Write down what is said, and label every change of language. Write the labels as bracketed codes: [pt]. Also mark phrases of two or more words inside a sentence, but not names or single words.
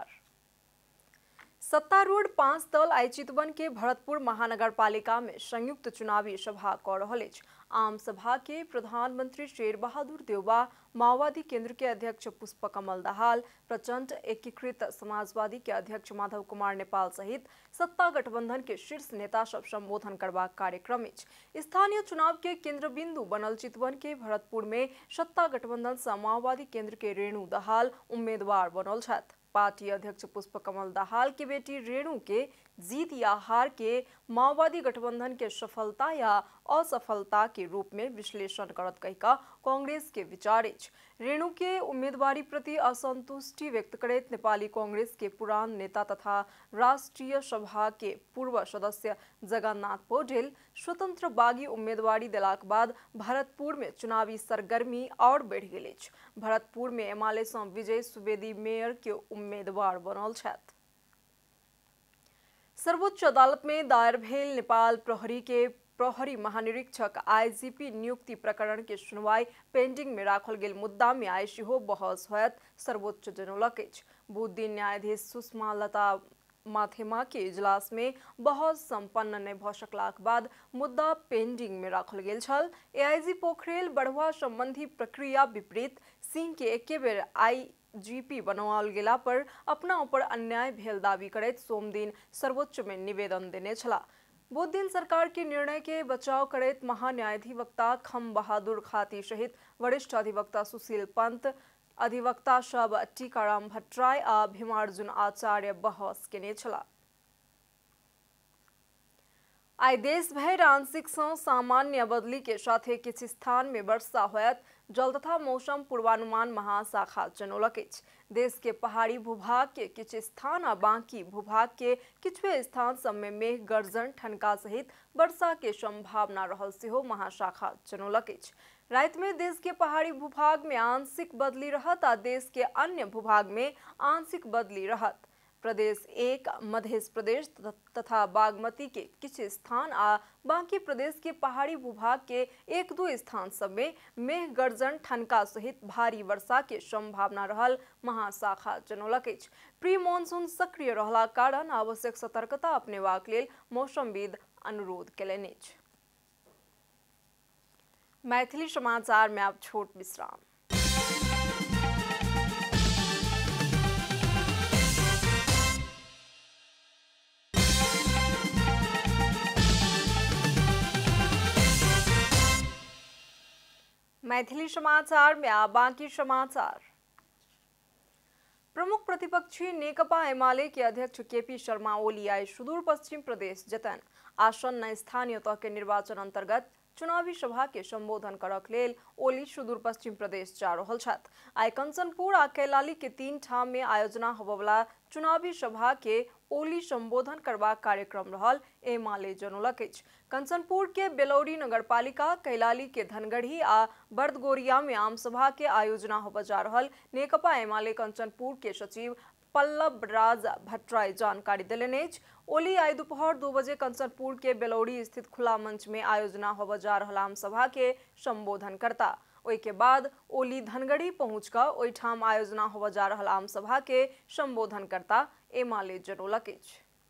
[mai] सत्तारूढ़ 5 दल आई चितवन के भरतपुर महानगरपालिका में संयुक्त चुनावी सभा कर रहे अछि। आम सभा के प्रधानमंत्री शेर बहादुर देउबा, माओवादी केंद्र के अध्यक्ष पुष्पकमल दाहाल, प्रचंड एकीकृत समाजवादी के अध्यक्ष माधव कुमार नेपाल सहित सत्ता गठबंधन के शीर्ष नेता सब संबोधन करबाक कार्यक्रम अछि। स्थानीय चुनाव के केंद्र बिंदु बनल चितवन के भरतपुर में सत्ता गठबंधन से माओवादी केंद्र के रेणु दाहाल उम्मीदवार बनल छथि। पार्टी अध्यक्ष पुष्पकमल दाहाल की बेटी रेणु के जीत या हार के माओवादी गठबंधन के सफलता या असफलता के रूप में विश्लेषण करत कहिका कांग्रेस के विचार अछि। रेणु के उम्मीदवारी प्रति असंतुष्टि व्यक्त करैत नेपाली कांग्रेस के पुरान नेता तथा राष्ट्रीय सभा के पूर्व सदस्य जगन्नाथ पौडेल स्वतंत्र बागी उम्मीदवारी देलाक बाद भरतपुर में चुनावी सरगर्मी और बढ़ गेल अछि। भरतपुर में एमाले सँ विजय सुवेदी मेयर के उम्मीदवार बनल छथि। सर्वोच्च अदालत में दायर भेल नेपाल प्रहरी के प्रहरी महानिरीक्षक आईजीपी नियुक्ति प्रकरण के सुनवाई पेंडिंग में राखल गेल मुद्दा में आई सेहो बहस होयत सर्वोच्च जनौलक अछि। बुध दिन न्यायाधीश सुषमा लता माथेमा के इजलास में बहस संपन्न नहि भ सकलाक बाद मुद्दा पेंडिंग में राखल गेल छल। एआईजी पोखरेल बढ़वा संबंधी प्रक्रिया विपरीत सिंह के एके बेर आईजीपी बनाओल गेला पर अपना ऊपर अन्याय भेल दावी करैत सोम दिन सर्वोच्च में निवेदन देने छला। बुध दिन सरकार के निर्णय के बचाव करैत महान्यायाधिवक्ता खम बहादुर खाती सहित वरिष्ठ अधिवक्ता सुशील पंत, अधिवक्ता सब टीकाराम भट्टराय आ भीमार्जुन आचार्य बहस केने छला। आई देश भर आंशिक से सामान्य बदली के साथे किछु स्थान में वर्षा होयत जल तथा मौसम पूर्वानुमान महाशाखा जनौलक अछि। देश के पहाड़ी भूभाग के किछु स्थान आ बाकी भूभाग के किछु स्थान सब में मेघ गर्जन ठनका सहित वर्षा के संभावना रहल सेहो महाशाखा जनौलक अछि। रात में देश के पहाड़ी भूभाग में आंशिक बदली रहत आ देश के अन्य भूभाग में आंशिक बदली रहत। प्रदेश 1, मध्य प्रदेश तथा बागमती के किछु स्थान आ बाकी प्रदेश के पहाड़ी भूभाग के 1-2 स्थान सब में मेघ गर्जन ठनका सहित भारी वर्षा के संभावना रहल महाशाखा जनौलक अछि। [en] pre monsoon [mai] सक्रिय रहला कारण आवश्यक सतर्कता अपनेबाक लेल मौसमविद अनुरोध केलनि अछि। मैथिली समाचार में अब छोट विश्राम। मैथिली समाचार में आ बाकी समाचार। प्रमुख प्रतिपक्षी नेकपा एमाले के अध्यक्ष केपी शर्मा ओली आई सुदूर पश्चिम प्रदेश जतन आसन्न स्थानीय तह के निर्वाचन अंतर्गत चुनावी सभा के संबोधन करक लेल ओली सुदूर पश्चिम प्रदेश जा रहल छथि। आई कंचनपुर आ कैलाली के 3 ठाम में आयोजना होबवला चुनावी सभा के ओली संबोधन करबाक कार्यक्रम रहल एमाले जनौलक अछि। कंचनपुर के बेलौरी नगरपालिका, कैलाली के धनगढ़ी आ बर्दगोरिया में आम सभा के आयोजना होबय जा रहल नेकपा एमाले कंचनपुर के सचिव पल्लव राज भट्टराय जानकारी देलनि अछि। ओली आई दोपहर 2 बजे कंचनपुर के बेलौरी स्थित खुला मंच में आयोजना होबय जा रहल आम सभा के संबोधन करता। ओहि के बाद ओली धनगढ़ी पहुंचकर ओहिठाम आयोजना होबय जा रहल आम सभा के संबोधन करता। एमाले जनौलक अछि।